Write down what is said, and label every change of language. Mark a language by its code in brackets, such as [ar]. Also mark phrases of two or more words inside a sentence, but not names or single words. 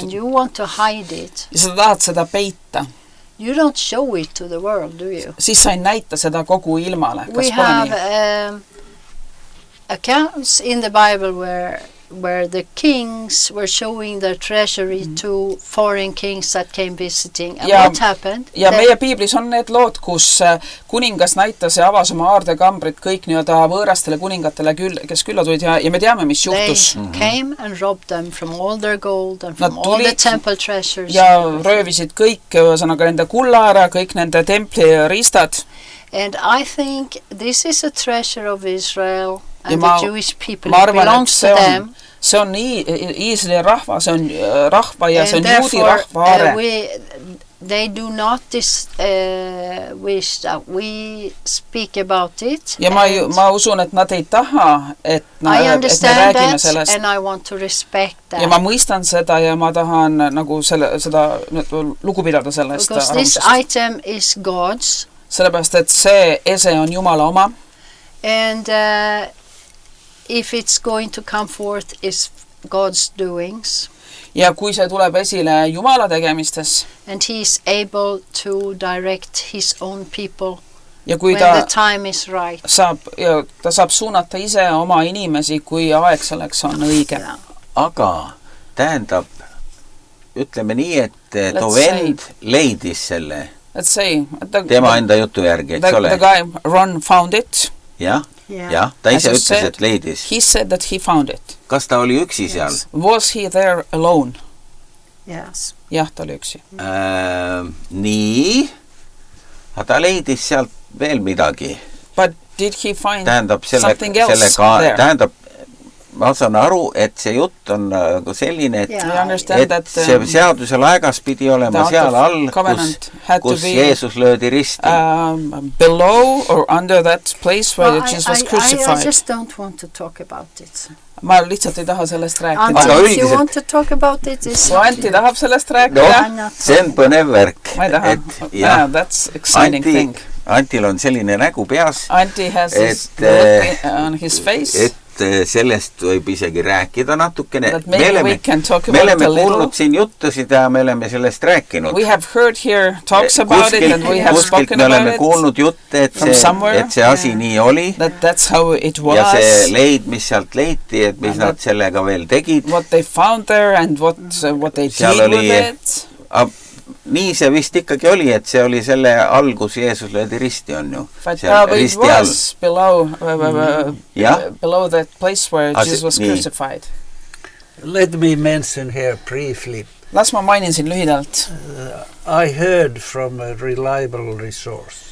[en] and you want to hide it, [et] ja sa tahad seda peita, [en] you don't show it to the world, do you? [et] Siis sa ei näita seda kogu ilmale. [en] We have accounts in the Bible where the kings were showing their treasury to foreign kings that came visiting. And what happened? [et] Ja meie Piiblis on need lood, kus kuningas näitas ja avas oma aardekambrid kõik nii-öelda võõrastele kuningatele, kes külla tulid ja me teame, mis juhtus. [en] They came and robbed them from all their gold and from all the temple treasures. [et] Ja röövisid kõik, ühesõnaga nende kulla ära, kõik nende templi riistad. [en] And I think this is a treasure of Israel and the Jewish people. It belongs to them. [et] see on Iisraeli rahva, see on rahva ja see on juudi rahva aare. [en] They do not wish that we speak about it. [et] Ja ma usun, et nad ei taha, et me räägime sellest. [en] And I want to respect that. [et] Ja ma mõistan seda ja ma tahan nagu seda lugu pidada sellest. [en] Because this item is God's. [et] Sellepärast, et see ese on Jumala oma. [en] And if it's going to come forth is God's doings. [et] Ja kui see tuleb esile Jumala tegemistes. [en] And he is able to direct his own people [et] ja kui [en] when the time is right. [et] Ta saab suunata ise oma inimesi, kui aeg selleks on õige. [en] Yeah. [et] Aga tähendab, ütleme nii, et too vend leidis selle. Tema enda jutu järgi, eks ole? [en] The guy Ron found it. [et] Jah, ta ise ütles, et leidis. [en] He said that he found it. [et] Kas ta oli üksi seal? [en] Was he there alone? Yes. [et] Jah, ta oli üksi. Nii, ta leidis sealt veel midagi. [en] But did he find something else there? [et] Tähendab, ma saan aru, et see jutt on nagu selline, et see seaduselaegas pidi olema seal all, kus Jeesus löödi risti. [en] Below or under that place where Jesus was crucified. I just don't want to talk about it. [et] Ma lihtsalt ei taha sellest rääkida. [en] Antti, if you want to talk about it, [et] kui Antti tahab sellest rääkida. No, see on põnev värk. Ma ei taha. [en] That's exciting thing. [et] Antil on selline nägu peas. [en] Antti has this look on his face. [et] Et sellest võib isegi rääkida natukene. Me oleme kuulnud siin juttusid ja me oleme sellest rääkinud. [en] We have heard here talks about it and we have spoken about it. [et] Me oleme kuulnud jutte, et see asi nii oli. [en] That's how it was. [et] Ja see leid, mis sealt leiti, et mis nad sellega veel tegid. [en] What they found there and what they did with it. [et] Nii see vist ikkagi oli, et see oli selle algus Jeesus löödi risti on ju. [en] But it was below that place where Jesus was crucified. Let me mention here briefly. [et] Las ma mainin siin lühidalt. [en] I heard from a reliable resource.